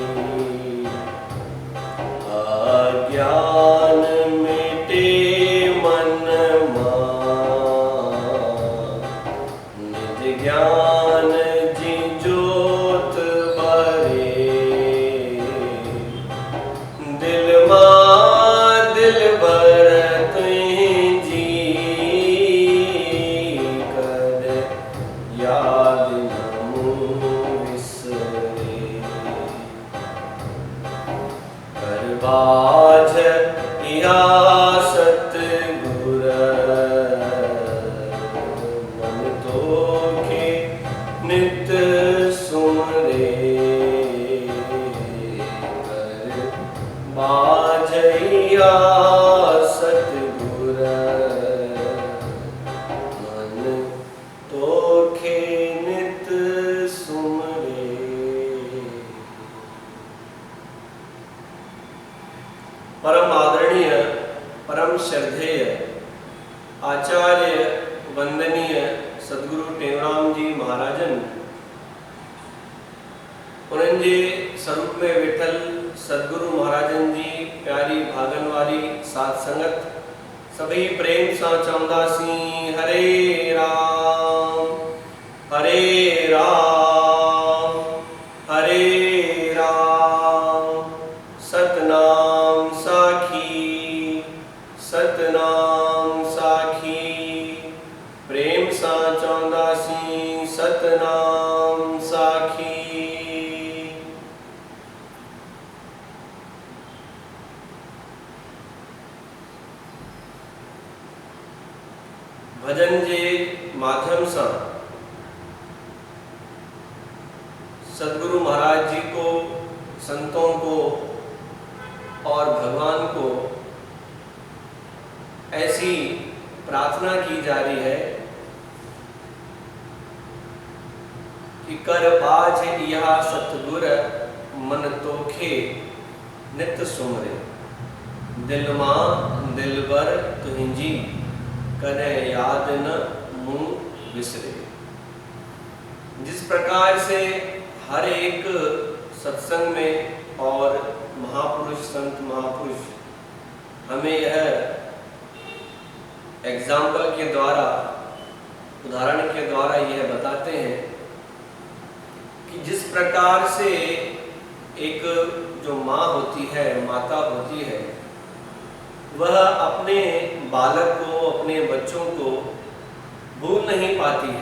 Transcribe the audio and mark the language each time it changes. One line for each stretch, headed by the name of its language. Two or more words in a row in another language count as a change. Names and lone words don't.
Sindhi: अज्ञान मिटे मन मान, निज ज्ञान जी ज्योत बरे। दिल मां दिल भर तुझ जी कर, याद न मुँह विसरे। कर बाझ या सतगुर, मन तोखे नित सुमरे। कर बाझ या सतगुर, मन तोखे नित सुमरे। परम आदरणीय, परम श्रद्धेय, आचार्य वंदनीय सदगुरु टेवराम जी महाराजन, उन्हनि जे स्वरूप में वेठल सदगुरु महाराजन जी प्यारी भागन वारी साथ संगत सभी प्रेम सां चवंदासीं हरे राम हरे राम हरे राम। सतनाम साखी सतनाम साखी, प्रेम सां चवंदासीं सतनाम साखी।
Hindi: भजन के माध्यम से सदगुरु महाराज जी को, संतों को और भगवान को ऐसी प्रार्थना की जा रही है कि
Sindhi: कर बाझ यह सतगुर, मन तोखे नित सुमरे। दिल मां दिलबर तुझी कने याद न मुँह विसरे।
Hindi: जिस प्रकार से हर एक सत्संग में और महापुरुष संत महापुरुष हमें यह एग्जाम्पल के द्वारा, उदाहरण के द्वारा यह बताते हैं कि जिस प्रकार से एक जो माँ होती है, माता होती है, वह अपने बालक को, अपने बच्चों को भूल नहीं पाती है।